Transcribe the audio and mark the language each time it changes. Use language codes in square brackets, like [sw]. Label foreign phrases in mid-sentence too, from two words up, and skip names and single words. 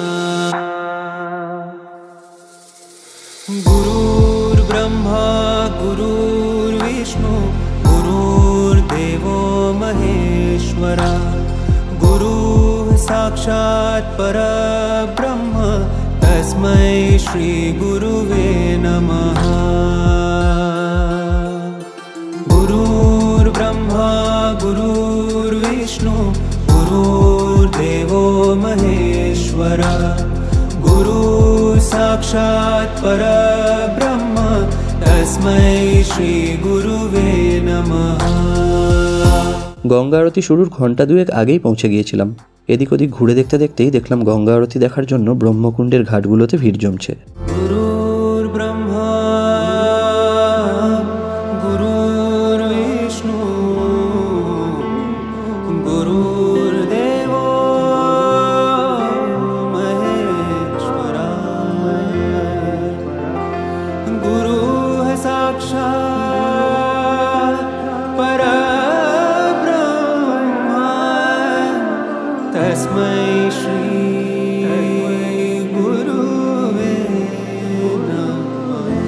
[sa] গুরুর ব্রহ্মা গুরুর বিষ্ণু গুরুর্দেবো মহেশ্বরা। গুরু সাক্ষাৎ পরব্রহ্ম তস্मै শ্রী গুরুবে নমঃ। গুরুর ব্রহ্মা गुरुर्विष्णु गुरुर्देवो महेश्वरा गुरु साक्षात् परब्रह्म तस्मै श्री गुरुवे नमः। [bn] গঙ্গা আরতি শুরুর ঘন্টা দুয়েক আগেই পৌঁছে গিয়েছিলাম। এদিক ওদিক ঘুরে দেখতে দেখতেই দেখলাম গঙ্গা আরতি দেখার জন্য ব্রহ্মকুণ্ডের ঘাটগুলোতে ভিড় জমছে। [sa] गुरुर् ब्रह्मा गुरुर्विष्णु गुरुर्देवो महेश्वरा गुरुः साक्षात् परब्रह्म तस्मै श्री गुरुवे नमः।